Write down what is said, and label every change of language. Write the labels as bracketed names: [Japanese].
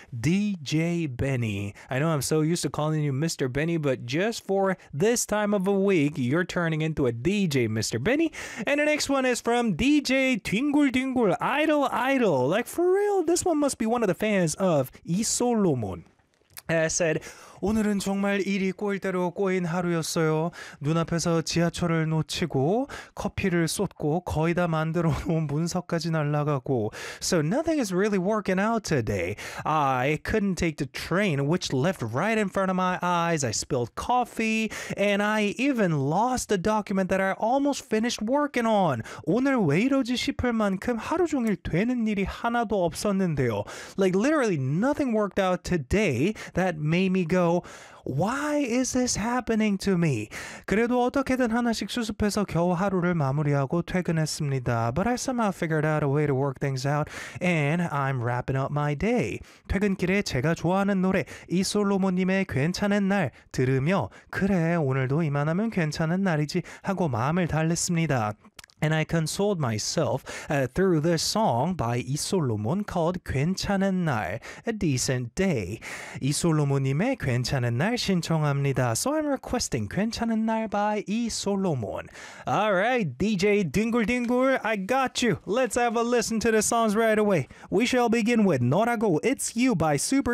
[English] DJ Benny. I know I'm so used to calling you Mr. Benny, but just for this time of a week, you're turning into a DJ, Mr. Benny. And the next one is from DJ Dingul Dingul, Idol Idol. Like, for real, this one must be one of the fans of Isolomon. And I said, [Korean] 오늘은 정말 일이 꼴대로 꼬인 하루였어요. 눈앞에서 지하철을 놓치고 커피를 쏟고 거의 다 만들어 놓은 문서까지 날아가고. [English] So nothing is really working out today. I couldn't take the train, which left right in front of my eyes. I spilled coffee, and I even lost the document that I almost finished working on. [Korean] 오늘 왜 이러지 싶을 만큼 하루 종일 되는 일이 하나도 없었는데요. [English] Like literally nothing worked out today that made me go, Why is this happening to me? [Korean] 그래도 어떻게든 하나씩 수습해서 겨우 하루를 마무리하고 퇴근했습니다. [English] But I somehow figured out a way to work things out, and I'm wrapping up my day. [Korean] 퇴근길에 제가 좋아하는 노래 이솔로몬님의 괜찮은 날 들으며 그래 오늘도 이만하면 괜찮은 날이지 하고 마음을 달랬습니다. [English] And I consoled myself through this song by 이솔로몬 called [Korean] 괜찮은 날, [English] A Decent Day. [Korean] 이솔로몬님의 괜찮은 날 신청합니다. [English] So I'm requesting [Korean] 괜찮은 날 [English] by 이솔로몬. All right, DJ Dingul Dingul, I got you. Let's have a listen to the songs right away. We shall begin with [Korean] 너라고 [English] It's You by Super J.